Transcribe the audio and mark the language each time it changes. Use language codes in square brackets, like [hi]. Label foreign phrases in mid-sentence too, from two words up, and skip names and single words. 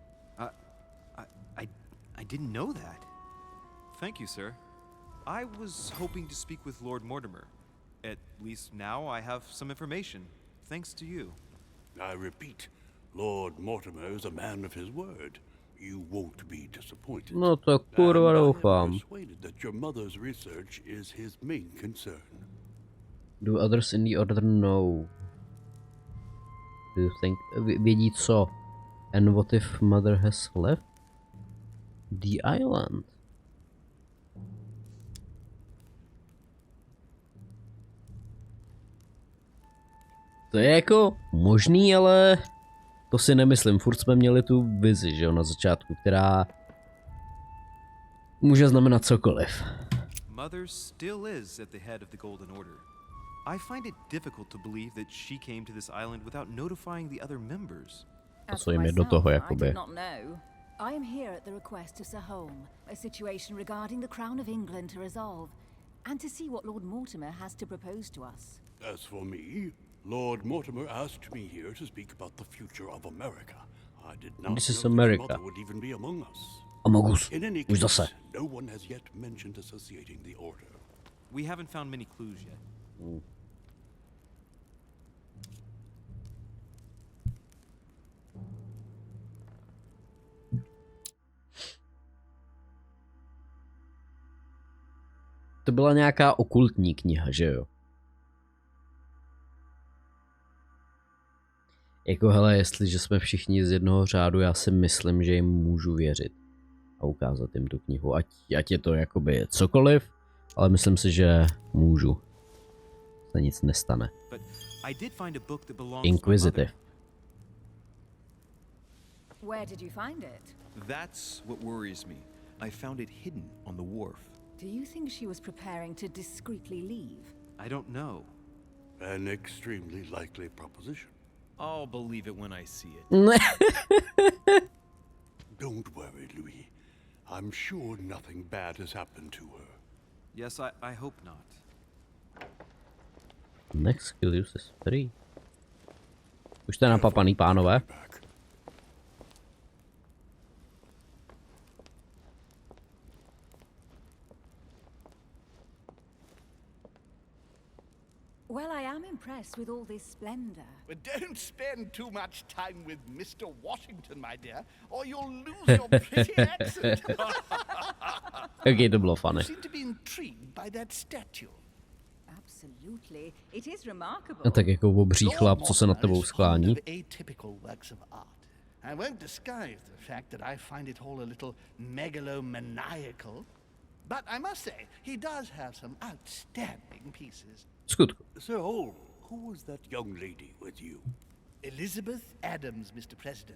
[en] I didn't know that. Thank you, sir. I was hoping to speak with Lord Mortimer. At least now I have some information, thanks to you. I repeat, Lord Mortimer is a man of his word. You won't be disappointed. [cs] No to kurva doufám. [en] I'm persuaded that your mother's research is his main concern. Do others in the order know? Do you think [cs] vědí co? [en] And what if mother has left the island? [cs] To je jako možný, ale to si nemyslím. Furt jsme měli tu vizi, že jo, na začátku, která může znamenat cokoliv. [en] Mother still is at the head of the Golden Order. I find it difficult to believe that she came to this island without notifying the other members. [cs] A co jim je do toho, jakoby? [en] I am here at the request of Sir Holm, a situation regarding the Crown of England to resolve, and to see what Lord Mortimer has to propose to us. As for me, Lord Mortimer asked me here to speak about the future of America. I did not This is know America. that your mother would even be among us. Among us. In any [cs] Už [en] case, [cs] zase. [en] no one has yet mentioned associating the order. We haven't found many clues yet. [cs] To byla nějaká okultní kniha, že jo? Jako hele, jestliže jsme všichni z jednoho řádu, já si myslím, že jim můžu věřit. A ukázat jim tu knihu. Ať je to jakoby cokoliv, ale myslím si, že můžu. Se nic nestane. [en] Inquisitive. Where did you find it? That's what worries me. I found it hidden on the wharf. Do you think she was preparing to discreetly leave? I don't know. An extremely likely proposition. I'll believe it when I see it. Don't worry, Louis. I'm sure nothing bad has happened to her. Yes, I hope not. Next skill use is free. [cs] Už jste napapaný, pánové. [en] Well, I am impressed with all this splendor. But don't spend too much time with Mr. Washington, my dear, or you'll lose your pretty accent. [cs] Okay, to bylo funny. [en] You seem to be intrigued by that statue. Absolutely. It is remarkable. [cs] A tak jako obří chlap, co se nad tebou sklání. [en] Atypical works of art. I won't disguise the fact that I find it all a little megalomaniacal, but I must say, he does have some outstanding pieces. [cs] Skutku. [en] Sir Holm, who was that young lady with you? Elizabeth Adams, Mr. President.